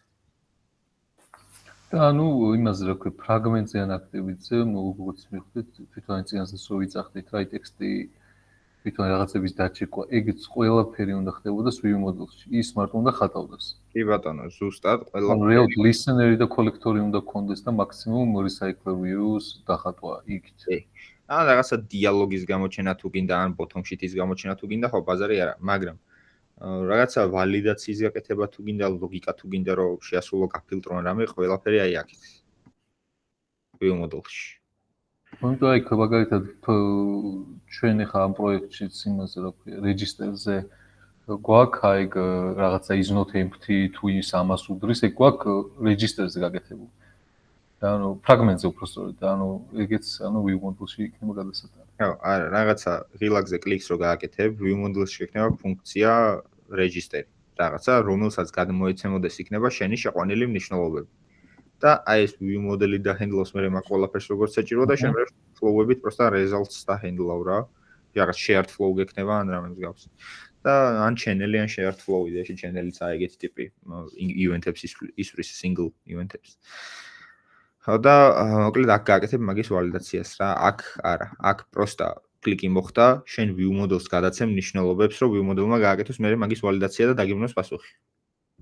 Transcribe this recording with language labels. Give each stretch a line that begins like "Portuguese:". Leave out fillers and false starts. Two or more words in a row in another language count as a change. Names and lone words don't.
Georgian: ანუ იმაზე რა ქვია, ფრაგმენტიან აქტივიტზე, როგორც მივხვდით, თვითონ წინასწარ რო ვიძახდით, რა ტექსტი თვითონ რაღაცების დაჭირკვა, ეგეც ყველაფერი უნდა ხდებოდეს
English: view model-ში.
Georgian: ის მარტო უნდა ხატავდეს. კი ბატონო, ზუსტად ანუ რეალურად listener-ი და collector-ი უნდა კონდეს და მაქსიმუმ
English: recycler views
Georgian: დახატვა იქით. კი. ან რაღაცა დიალოგის გამოჩენა თუ გინდა, ან
English: bottom sheet-ის
Georgian: გამოჩენა თუ გინდა, ხო, ბაზარი არა, მაგრამ რაღაცა ვალიდაციის გაკეთება თუ გინდა, ლოგიკა თუ გინდა, რომ შეასრულო გაფილტრო ან რამე, ყველაფერი აი აქეთ.
English: view model-ში.
Georgian: ანუ აი მაგალითად ჩვენ ახლა ამ პროექტშიც იმაზე რა ქვია, register-ზე გვაქვს აი რაღაცა
English: is not empty
Georgian: თუ ის ამას უდრის, ეგ გვაქვს register-ზე გაკეთებული. ანუ ფრაგმენტზე უბრალოდ, ანუ ეგეც ანუ
English: view model-ში
Georgian: იქნება გადასატანი. ხო, არა, რაღაცა ღილაკზე კლიქს რო გააკეთებ,
English: view model-ში
Georgian: იქნება ფუნქცია register-ი. რაღაცა, რომელსაც გადმოეცემოდეს იქნება შენი შეყვანილი მნიშვნელობები. და აი ეს
English: view model-ი
Georgian: დაჰენდლავს მე მაგ ყველაფერს როგორც საჭირო და შემდგომ flow-ებით просто results დაჰენდლავ რა. რაღაც
English: shared flow
Georgian: გექნება ან რამე მსგავს. და ან channel-ი ან
English: shared flow
Georgian: იდეაში channel-იც აი ეგეთი ტიპი event-ებს ისვრის
English: single event-ებს.
Georgian: ხო და მოკლედ აქ გააკეთებ მაგის ვალიდაციას რა. აქ არა, აქ просто კლიკი მოხდა, შენ
English: view model-ს
Georgian: გადაცემ ნიშნულობებს, რომ
English: view model-მა
Georgian: გააკეთოს მე მაგის ვალიდაცია და დაგიბრუნოს პასუხი.